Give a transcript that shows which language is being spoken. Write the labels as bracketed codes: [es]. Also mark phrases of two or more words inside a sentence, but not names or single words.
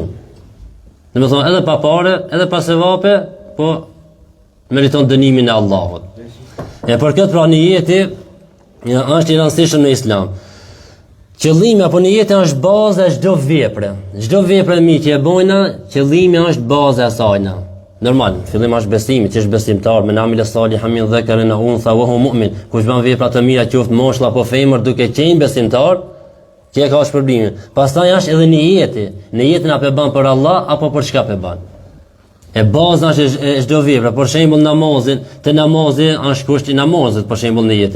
[sq] Dhe me thonë, edhe pa pare, edhe pa sevape, po meriton dënimin e Allahut. E për këtë pra një jeti, është i rëndësishëm në Islam. Qëllimi apo një jeti është baza e çdo vepre. Çdo vepre mi që e bojna, qëllimi është baza e sajna. Normal, fillim është besimi, që është besimtar, [ar] من عمل صالحا من ذكر أو أنثى وهو مؤمن. [sq] Kush bën vepra të mira qoftë moshëll apo femër duke qenë besimtar, që ka shpërblimin. Pastaj është edhe niyeti. Niyetin apo e bën për Allah apo për çka e bën. E baza është e çdo vepre, për shembull namazin, te namazi është kushti i namazit, për shembull niyeti.